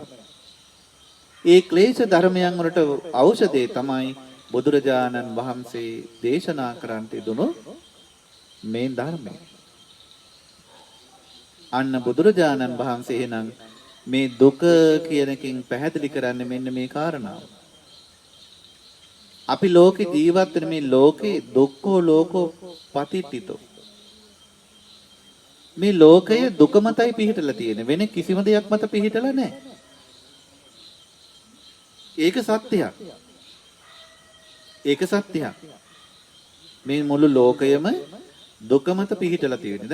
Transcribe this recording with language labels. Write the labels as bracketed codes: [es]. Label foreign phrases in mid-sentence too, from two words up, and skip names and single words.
[si] ඒ ක්ලේශ ධර්මයන් වලට ඖෂධය තමයි බුදුරජාණන් වහන්සේ දේශනා කරන්නට දුණු මේ ධර්මය. අන්න බුදුරජාණන් වහන්සේ එනම් මේ දුක කියන එකෙන් පැහැදිලි කරන්නේ මෙන්න මේ කාරණාව. අපි ලෝකේ ජීවත් වෙන මේ ලෝකේ [pi] දුක්ඛෝ ලෝකෝ පතිට්ඨිතෝ. [si] මේ ලෝකය දුක මතයි පිහිටලා තියෙන්නේ. වෙන කිසිම දෙයක් මත පිහිටලා නැහැ. ඒක සත්‍යයක්. ඒක සත්‍යයක්. මේ මුළු ලෝකයම දුක මත පිහිටලා තියෙන්නේ.